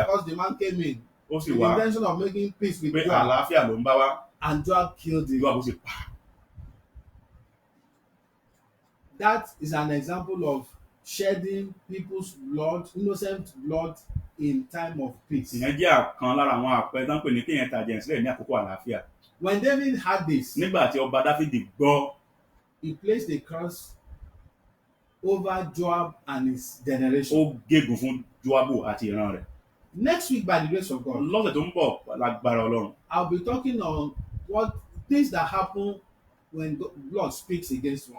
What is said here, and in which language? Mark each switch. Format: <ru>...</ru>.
<en>of course, the man came in</en> <yo>Ó sì</yo> <en>with the</en> <yo>wá</yo> <en>intention of making peace with</en> <yo>pé</yo> <en>Joab,</en> <yo>àlàáfíà ló ń bá wá.</yo> <en>and Joab killed him.</en> <yo>Jóábù sì pa.</yo> <en>That is an example of shedding people's blood, innocent blood, in time of peace.</en> <yo>Ìyẹn jẹ́ ọ̀kan lára àwọn àpẹẹrẹ tó ń pè ní kéèyàn ta jẹ̀ sílẹ̀ ní àkókò àlàáfíà.</yo> <en>When David had this,</en> <yo>Nígbà tí ọba Dáfídì gbọ́,</yo> <en>he placed a curse over Joab and his generation.</en> <yo>ó gégùn fún Jóábù àti ìran rẹ̀.</yo> <en>Next week, by the grace of God,</en> <yo>Lọ́sẹ̀ tó ń bọ̀ lágbára Ọlọ́run,</yo> <en>I'll be talking on what things that happen when blood speaks against one.</en>